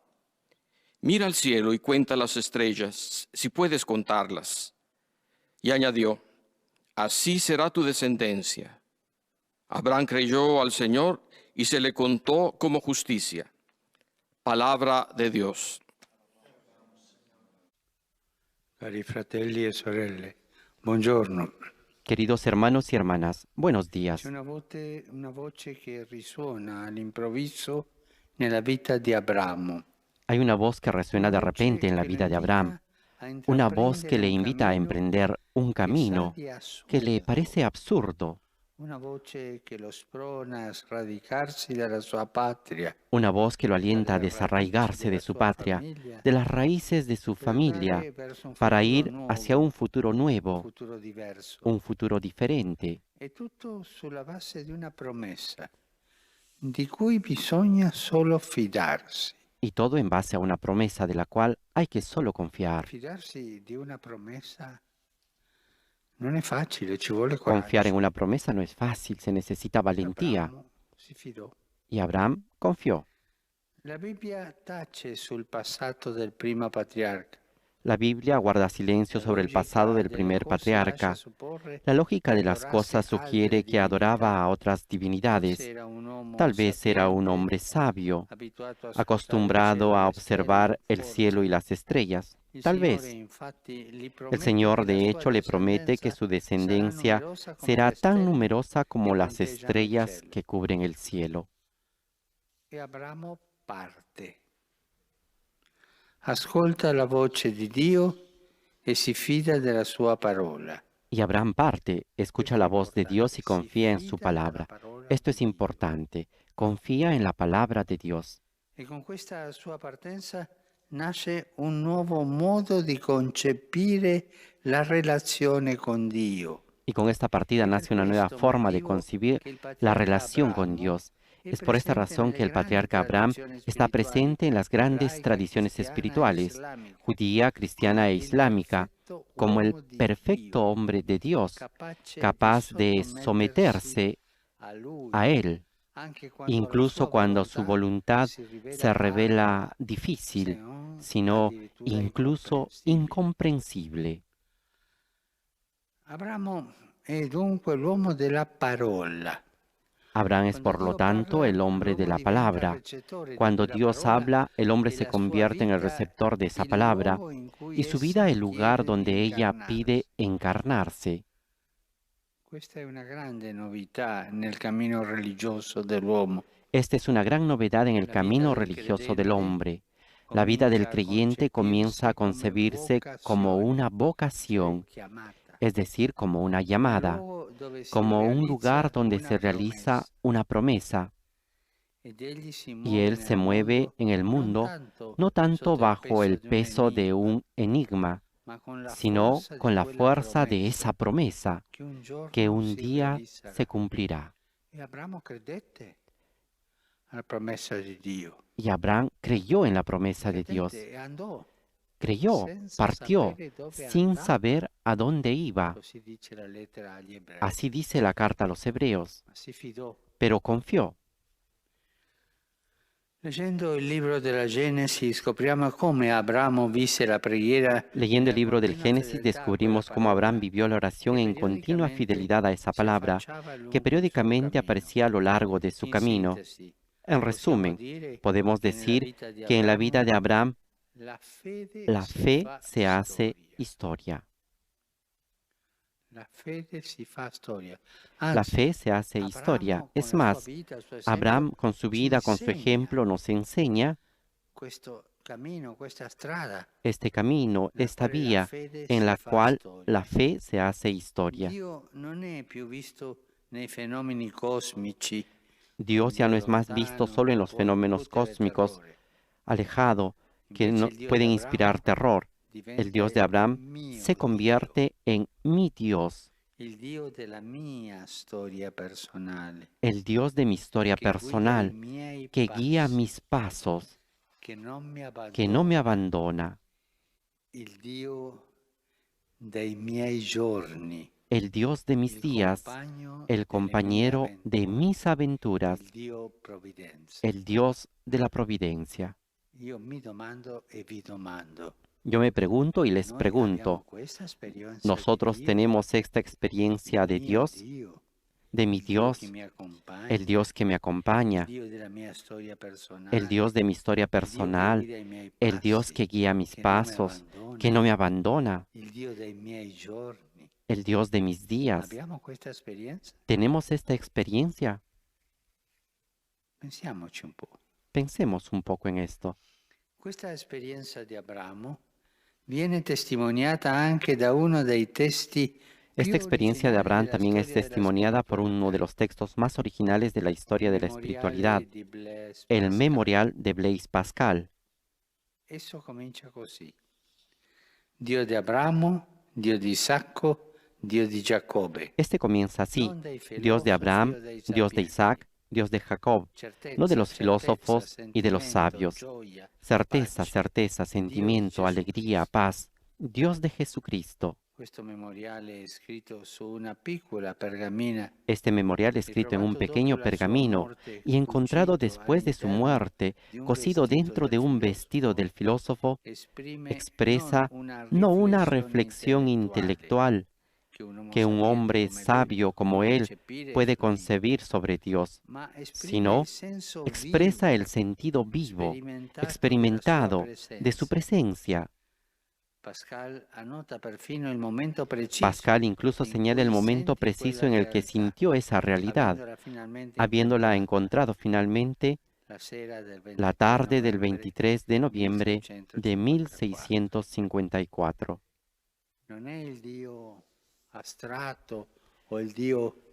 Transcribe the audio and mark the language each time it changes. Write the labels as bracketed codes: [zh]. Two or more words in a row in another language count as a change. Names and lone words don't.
[es] Mira al cielo y cuenta las estrellas, si puedes contarlas. Y añadió, así será tu descendencia. Abraham creyó al Señor y se le contó como justicia. Palabra de Dios. [it] Cari fratelli e sorelle, buongiorno. [es] Queridos hermanos y hermanas, buenos días. [it] C'è una voce che risuona all'improvviso nella vita di Abramo. [es] Hay una voz que resuena de repente en la vida de Abraham, una voz que le invita a emprender un camino que le parece absurdo, [it] Una voce che lo sprona a sradicarsi dalla sua patria, [es] una voz que lo alienta a desarraigarse de su patria, de las raíces de su familia, para ir hacia un futuro nuevo, [it] futuro diverso. [es] un futuro diferente. [it] È tutto sulla base di una promessa di cui bisogna solo fidarsi. [es] Y todo en base a una promesa de la cual hay que solo confiar. [it] Fidarsi di una promessa non è facile, ci vuole [es] Confiar en [it] coraggio. [es] una promesa no es fácil, se necesita valentía. [it] Abramo si fidò. [es] Y Abraham confió. [it] La Bibbia tace sul passato del primo patriarca. [es] La Biblia guarda silencio sobre el pasado del primer patriarca. La lógica de las cosas sugiere que adoraba a otras divinidades. Tal vez era un hombre sabio, acostumbrado a observar el cielo y las estrellas. Tal vez. El Señor de hecho le promete que su descendencia será tan numerosa como las estrellas que cubren el cielo. [it] E Abramo parte. Ascolta la voce di Dio e si fida della sua parola. [es] Y Abraham parte, escucha la voz de Dios y confía en su palabra. Esto es importante. Confía en la palabra de Dios. [it] E con questa sua partenza nasce un nuovo modo di concepire la relazione con Dio. [es] Y con esta partida nace una nueva forma de concebir la relación con Dios. Es por esta razón que el patriarca Abraham está presente en las grandes tradiciones espirituales, judía, cristiana e islámica, como el perfecto hombre de Dios, capaz de someterse a Él, incluso cuando su voluntad se revela difícil, sino incluso incomprensible. [it] Abramo è dunque l'uomo della parola. [es] Abraham es, por lo tanto, el hombre de la palabra. Cuando Dios habla, el hombre se convierte en el receptor de esa palabra y su vida el lugar donde ella pide encarnarse. [it] Questa è una grande novità nel cammino religioso dell'uomo. [es] Esta es una gran novedad en el camino religioso del hombre. La vida del creyente comienza a concebirse como una vocación, es decir, como una llamada, como un lugar donde se realiza una promesa. Y Él se mueve en el mundo no tanto bajo el peso de un enigma, sino con la fuerza de esa promesa que un día se cumplirá. [it] E Abramo credette alla promessa di Dio. [es] Y Abraham creyó en la promesa de Dios. [it] Credette e andò. [es] Creyó, partió, sin saber a dónde iba. [it] Così dice la lettera agli ebrei. [es] Así dice la carta a los hebreos, [it] Ma si fidò. [es] pero confió. [it] Leggendo il libro della Genesi scopriamo come Abramo visse la preghiera. [es] Leyendo el libro del Génesis descubrimos cómo Abraham vivió la oración en continua fidelidad a esa palabra, que periódicamente aparecía a lo largo de su camino. En resumen, podemos decir que en la vida de Abraham la fe se hace historia. [it] La fede si fa storia. [es] La fe se hace historia. Es más, Abraham con su vida, con su ejemplo, nos enseña [it] questo cammino, questa strada. [es] este camino, esta vía en la cual la fe se hace historia. [it] Dio non è più visto nei fenomeni cosmici. [es] Dios ya no es más visto solo en los fenómenos cósmicos, alejado, que no pueden inspirar terror. El Dios de Abraham se convierte en mi Dios, [it] il Dio della mia storia personale, [es] el Dios de mi historia [it] che guida i [es] personal, [it] miei [es] que guía [it] passi, [es] mis pasos, [it] che non mi [es] que no me [it] abbandona, [es] abandona, [it] il Dio dei miei giorni, [es] el Dios de mis [it] il [es] días, [it] compagno [es] el [it] delle mie [es] compañero de [it] avventure, [es] mis aventuras, [it] il Dio provvidenza. [es] el Dios de la providencia. [it] Io mi domando e vi domando, [es] Yo me pregunto y les [it] noi abbiamo [es] pregunto, [it] questa esperienza di [es] ¿nosotros [it] Dio, [es] tenemos esta experiencia [it] il [es] de [it] mio [es] Dios, [it] Dio, [es] de mi [it] il Dio che [es] Dios, [it] mi [es] el [it] accompagna, [es] Dios que me [it] il [es] acompaña, [it] Dio della mia storia [es] el [it] personale, [es] Dios de mi historia [it] il Dio che [es] personal, [it] guida i miei [es] el Dios [it] passi, [es] que guía mis [it] che non mi [es] pasos, [it] abbandona, [es] que no me abandona, [it] il Dio dei miei giorni? [es] el Dios de mis días? [it] Abbiamo questa esperienza? [es] ¿Tenemos esta experiencia? [it] Pensiamoci un po'. [es] Pensemos un poco en esto. [it] Questa esperienza di Abramo viene testimoniata anche da uno dei testi [es] Esta [it] più [es] experiencia de [it] originali [es] Abraham [it] della [es] también es [it] storia della [es] testimoniada por uno de [it] spiritualità, [es] los textos más originales de la historia [it] il [es] de la espiritualidad, [it] memoriale di Blaise [es] el [it] Pascal. [es] Memorial de Blaise Pascal. [it] Esso comincia così: Dio di Abramo, Dio di Isacco, Dio di Giacobbe, [es] Este comienza así: [it] non dei [es] Dios de [it] filosofi [es] Abraham, [it] o dei [es] Dios de [it] sapienti. [es] Isaac, Dios de Jacob, no de [it] Certezza, [es] los [it] certezza, [es] filósofos y de los [it] sentimento, [es] sabios. [it] gioia, [es] Certeza, [it] pace. [es] certeza, [it] Dio di [es] sentimiento, [it] Gesù [es] alegría, [it] Cristo. [es] paz. Dios de Jesucristo. [it] Questo memoriale è scritto su una piccola pergamena [es] Este memorial escrito en un [it] ritrovato dopo [es] pequeño [it] la sua [es] pergamino [it] morte, [es] y encontrado [it] cucito [es] después de su [it] all'interno [es] muerte, [it] di un [es] cosido [it] vestito [es] dentro [it] del [es] de un vestido [it] filosofo, [es] del filósofo, [it] esprime non [es] expresa [it] una [es] no una [it] riflessione [es] reflexión [it] intellettuale [es] intelectual [it] che un uomo [es] que un [it] sapiente [es] hombre [it] come lui [es] sabio [it] può [es] como él [it] concepire e [es] puede [it] fruire, [es] concebir sobre Dios, [it] ma esprime il [es] sino [it] senso [es] expresa el [it] vivo, [es] sentido vivo, [it] sperimentato della sua [es] experimentado de su [it] presenza. [es] presencia. [it] Pascal annota perfino il momento preciso [es] Pascal incluso [it] in [es] señala el [it] cui [es] momento [it] sentì [es] preciso [it] quella [es] en el que [it] realtà, [es] sintió esa realidad, [it] avendola finalmente [es] habiéndola [it] incontrata [es] encontrado finalmente [it] la sera del [es] la [it] 23 [es] tarde del [it] novembre [es] 23 de noviembre de [it] 1654. [es] 1654. [it] Non è il Dio astratto o il Dio